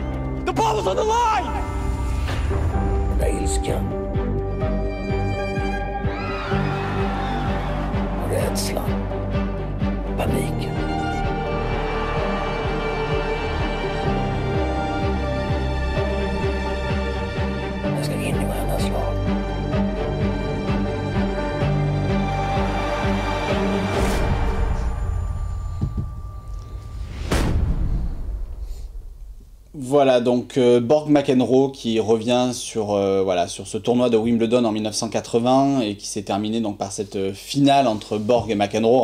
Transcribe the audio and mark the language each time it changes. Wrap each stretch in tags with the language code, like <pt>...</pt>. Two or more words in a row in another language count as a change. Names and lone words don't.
<en>The ball was on the line!</en> <sv>Ilskan. Rädslan. Paniken. Jag ska in i varandras lag.</sv> <fr>Voilà, donc Borg McEnroe qui revient sur ce tournoi de Wimbledon en 1980 et qui s'est terminé donc par cette finale entre Borg et McEnroe.</fr>